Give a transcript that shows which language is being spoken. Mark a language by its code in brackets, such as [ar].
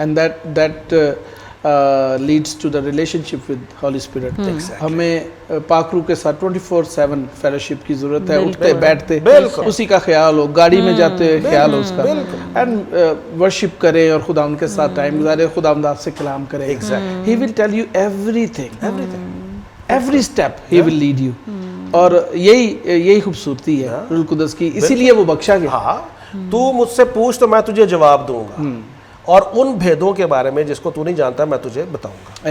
[en] And that leads to the relationship with Holy Spirit. [ur] ہمیں پاک روح کے ساتھ 24/7 فیلوشپ کی ضرورت ہے. اٹھتے بیٹھتے اسی کا خیال ہو, گاڑی میں جاتے خیال ہو اس کا, اینڈ ورشپ کریں اور خدا ان کے ساتھ ٹائم گزارے, خدا آپ سے کلام کرے. [en] He will tell you everything, every step he will lead you. [ur] اور یہی خوبصورتی ہے روح القدس کی, اسی لیے وہ بخشا گیا. ہاں, تو مجھ سے پوچھ تو میں تجھے جواب دوں گا, اور ان بھیدوں کے بارے میں جس کو تو نہیں جانتا میں تجھے بتاؤں گا.